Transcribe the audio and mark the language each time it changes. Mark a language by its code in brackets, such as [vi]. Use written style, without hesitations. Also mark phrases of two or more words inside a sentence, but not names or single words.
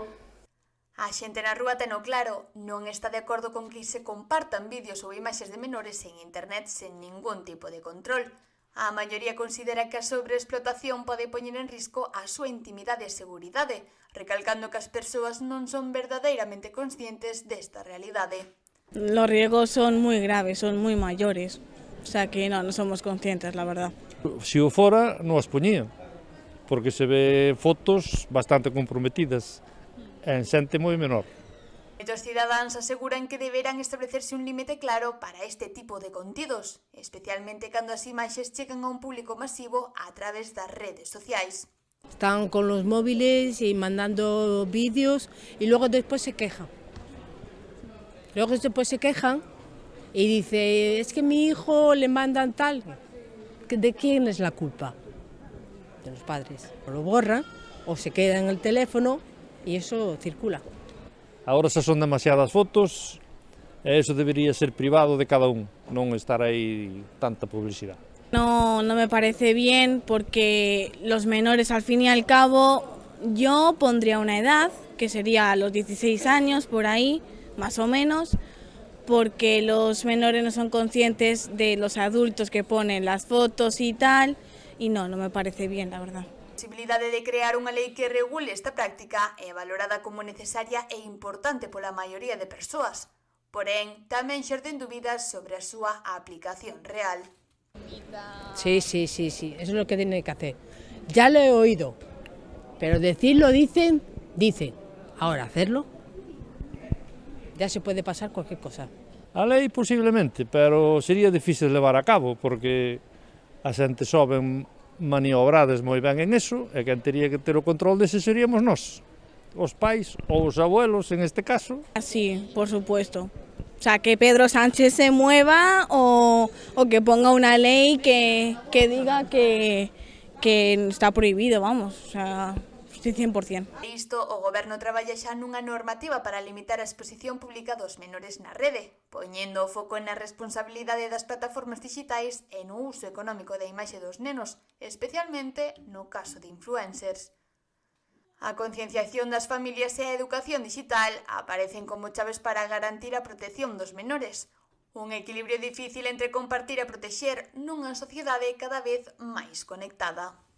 [gl] A xente na rúa teno claro, non está de acordo con que se compartan vídeos ou imaxes de menores en internet sen ningún tipo de control. A maioría considera que a sobreexplotación pode poñer en risco a súa intimidade e seguridade, recalcando que as persoas non son verdadeiramente conscientes desta realidade. [es] Los riesgos son muy graves, son muy mayores, o sea que no somos conscientes, la verdad. [gl] Si o fora, non as poñía, porque se ve fotos bastante comprometidas en xente moi menor. Os cidadáns aseguran que deberán establecerse un límite claro para este tipo de contidos, especialmente cando as imaxes chegan a un público masivo a través das redes sociais. [es] Están con los móviles y mandando vídeos y luego después se quejan. Luego después se quejan y dice, es que mi hijo le mandan tal. ¿De quién es la culpa? De los padres. O lo borran o se queda en el teléfono y eso circula. [gl] Agora xa son demasiadas fotos e eso debería ser privado de cada un, non estar aí tanta publicidade. [es] No me parece bien porque los menores al fin y al cabo yo pondría una edad que sería a los 16 años por ahí, más o menos, porque los menores no son conscientes de los adultos que ponen las fotos y tal, y no me parece bien, la verdad. [gl] A posibilidade de crear unha lei que regule esta práctica é valorada como necesaria e importante pola maioría de persoas. Porén, tamén xerden dúbidas sobre a súa aplicación real. [es] Sí, eso es lo que tienen que hacer. Ya lo he oído, pero decirlo dicen. Ahora hacerlo, ya se puede pasar cualquier cosa. [gl] A lei posiblemente, pero sería difícil levar a cabo, porque a xente soben maniobrades moi ben [es] en eso, [gl] e quen teria que ter o control dese seríamos nós, os pais ou os [es] abuelos en este caso. Sí, por supuesto. O sea, que Pedro Sánchez se mueva o que ponga una ley que diga que está prohibido, vamos, o sea, sí, 100%. [gl] Isto, o Goberno traballa xa nunha normativa para limitar a exposición pública dos menores na rede, poñendo o foco na responsabilidade das plataformas digitais e no uso económico da imaxe dos nenos, especialmente no caso de influencers. A concienciación das familias e a educación digital aparecen como chaves para garantir a protección dos menores, un equilibrio difícil entre compartir e protexer nunha sociedade cada vez máis conectada.